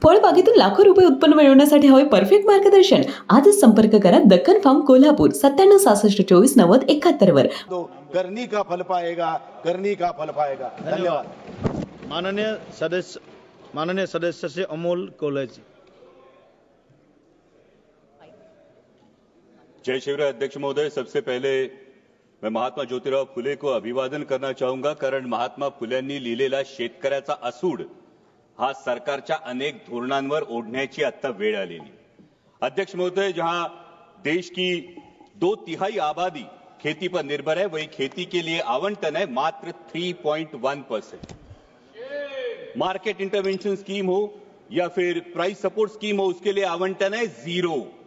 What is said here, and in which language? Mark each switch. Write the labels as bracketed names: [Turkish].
[Marathi] बागेतून लाखो रुपये उत्पन्न मिळवण्यासाठी हवे परफेक्ट मार्गदर्शन. आजच संपर्क करा दक्कन फार्म कोल्हापूर 9766249071 वर. [Hindi] तो करनी का फल पाएगा, करनी का फल पाएगा. धन्यवाद. माननीय सदस्य से अमोल कोल्हे जी. जय शिवराय अध्यक्ष महोदय. सबसे पहले मैं महात्मा ज्योतिराव फुले को अभिवादन करना चाहूंगा, [Marathi] कारण महात्मा फुल्यांनी लिहिलेला शेतकऱ्याचा असूड हा सरकारच्या अनेक धोरणांवर ओढण्याची आता वेळ आलेली. [Hindi] अध्यक्ष महोदय, जहां देश की 2/3 आबादी खेती पर निर्भर है, वही खेती के लिए आवंटन है मात्र 3.1%. मार्केट इंटरवेंशन स्कीम हो या फिर प्राइस सपोर्ट स्कीम हो, उसके लिए आवंटन है 0.